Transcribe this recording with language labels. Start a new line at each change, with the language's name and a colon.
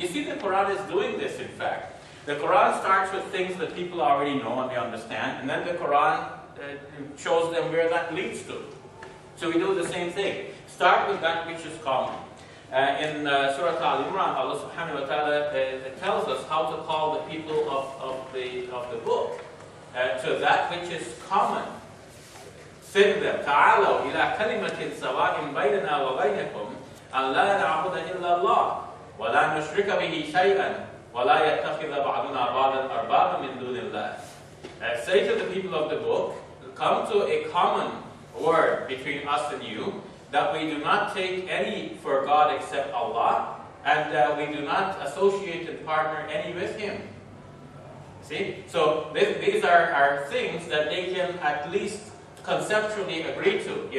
English: You see, the Quran is doing this, in fact. The Quran starts with things that people already know and they understand, and then the Quran shows them where that leads to. So we do the same thing. Start with that which is common. In Surah Al-Imran, Allah subhanahu wa ta'ala tells us how to call the people of the book to that which is common. Say to them,
Arabic: تعالوا إلى كلمة سواء بيننا وبينكم أن لا نعبد إلا الله ولا نشرك به شيئا ولا يتخذ بعضنا بعضا أربابا من دون الله.
English: Say to the people of the book, come to a common word between us and you, that we do not take any for God except Allah, and we do not associate and partner any with Him. See? So these are things that they can at least conceptually agree to.